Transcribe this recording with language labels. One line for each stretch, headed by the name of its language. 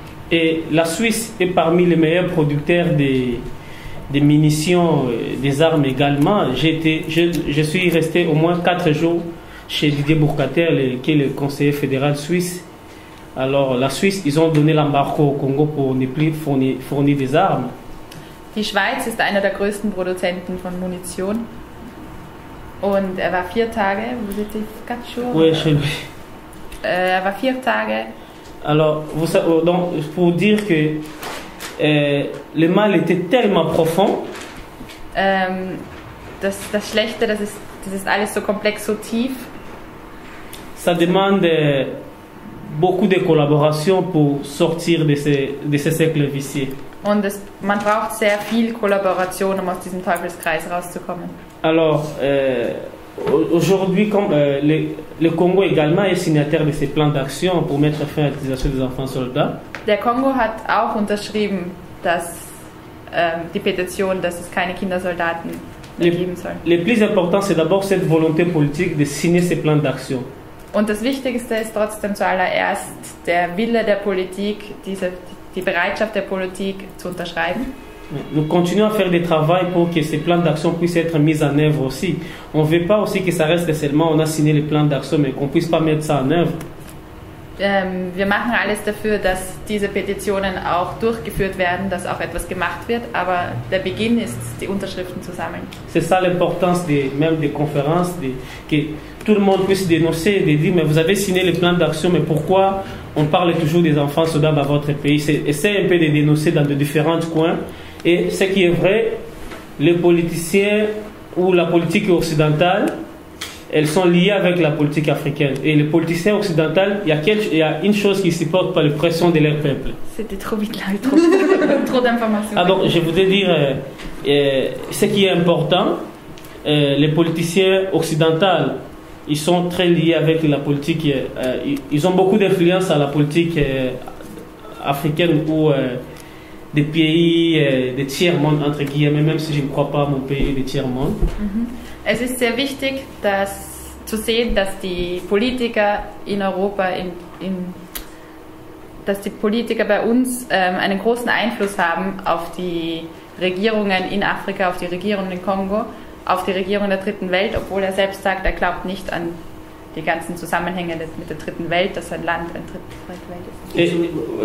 French: Et la Suisse est parmi les meilleurs producteurs des munitions, des armes également. Je suis resté au moins 4 jours chez Didier Bourcater, qui est le conseiller fédéral suisse. Alors la Suisse, ils ont donné l'embargo au Congo pour ne plus fournir des armes.
German: Die Schweiz ist einer der größten Produzenten von Munition. Und er war 4 Tage,
French: vous étiez 4 jours? Oui, chez lui.
German: Er war 4 Tage.
French: Alors, donc, pour dire que le mal était tellement profond.
German: Das Schlechte, das ist alles so komplex, so tief.
French: Ça demande beaucoup de collaboration pour sortir de ce cercle vicieux.
German: Und man braucht sehr viel Kollaboration, um aus diesem Teufelskreis rauszukommen.
French: Alors, aujourd'hui, le Congo également est signataire de ces plans d'action pour mettre fin à l'utilisation des enfants soldats.
German: Der Kongo hat auch unterschrieben, dass die Petition, dass es keine Kindersoldaten mehr geben soll.
French: Le plus important, c'est d'abord cette volonté politique de signer ces plans d'action.
German: Und das Wichtigste ist trotzdem zuallererst der Wille der Politik, die Bereitschaft der Politik zu unterschreiben.
French: Nous continuons à faire des travaux pour que ces plans d'action puissent être mis en œuvre aussi. On ne veut pas aussi que ça reste seulement, on a signé les plans d'action, mais qu'on ne puisse pas mettre ça en œuvre.
German: Wir machen alles dafür, dass diese Petitionen auch durchgeführt werden, dass auch etwas gemacht wird, aber der Beginn ist, die Unterschriften zu sammeln.
French: C'est ça l'importance même des conférences, que tout le monde puisse dénoncer, de dire mais vous avez signé les plans d'action, mais pourquoi on parle toujours des enfants soldats dans votre pays? Essayez un peu de dénoncer dans de différents coins. Et ce qui est vrai, les politiciens ou la politique occidentale, elles sont liées avec la politique africaine. Et les politiciens occidentaux, il y a une chose qui supporte pas la pression de leur peuple. C'était trop vite là, trop d'informations. Alors, je voudrais dire, ce qui est important, les politiciens occidentaux, ils sont très liés avec la politique, ils ont beaucoup d'influence à la politique africaine ou des pays des tiers-monde, entre guillemets, même si je ne crois pas à mon pays des tiers-monde.
German: Es ist sehr wichtig, zu sehen, dass die Politiker in Europa dass die Politiker bei uns einen großen Einfluss haben auf die Regierungen in Afrika, auf die Regierung in Kongo, auf die Regierung der Dritten Welt, obwohl er selbst sagt, er glaubt nicht an die ganzen Zusammenhänge mit der Dritten Welt, dass ein Land eine Dritte Welt ist.